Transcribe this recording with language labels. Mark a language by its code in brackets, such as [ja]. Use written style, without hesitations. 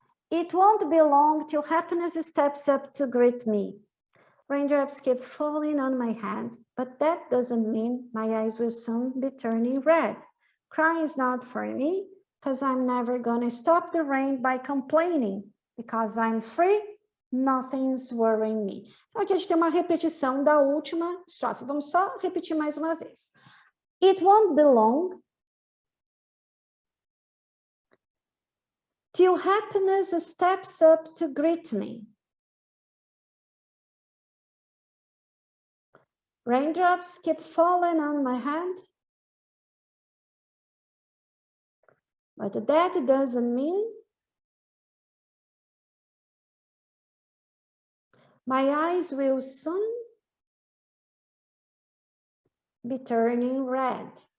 [en] It won't be long till happiness steps up to greet me. Raindrops keep falling on my head, but that doesn't mean my eyes will soon be turning red. Crying's not for me, because I'm never gonna stop the rain by complaining, because I'm free. Nothing's worrying me. [pt] Então, aqui a gente tem uma repetição da última estrofe. Vamos só repetir mais uma vez. [en] It won't be long till happiness steps up to greet me. Raindrops keep falling on my head, but that doesn't mean my eyes will soon be turning red.